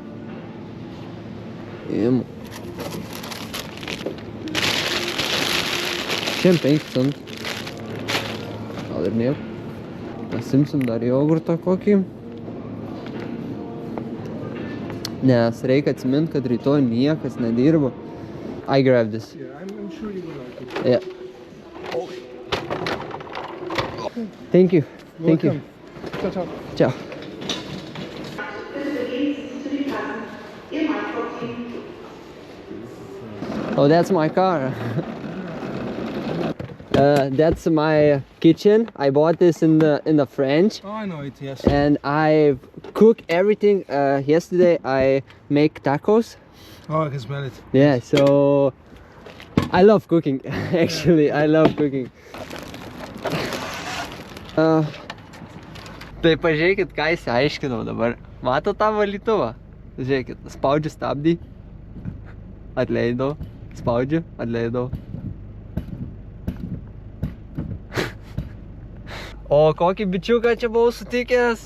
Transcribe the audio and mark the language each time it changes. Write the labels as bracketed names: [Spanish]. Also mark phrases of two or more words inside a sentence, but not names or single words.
[Lithuanian] Imu. Šiandien 5 centų. Gal ir nieko. Pasimsim dar jogurtą kokį. Nes reikia atsimint, kad rytoj niekas nedirba. [English] I grab this. Yeah, I'm sure you will like it. Yeah. Thank you. Thank you. [Italian] Ciao, ciao. Ciao. [English] Oh, that's my car. That's my kitchen. I bought this in the French. Oh, I know it, yes. And I cook everything. Yesterday I make tacos. Oh, I can smell it. Yeah, so I love cooking. Actually, I love cooking. [Lithuanian] Tai pažiūrėkit, ką įsiaiškinau dabar. Mato tą valytuvą? Žiūrėkit, spaudžiu stabdį. Atleidau. Spaudžiu, atleidau. O kokį bičiuką čia buvau sutikęs?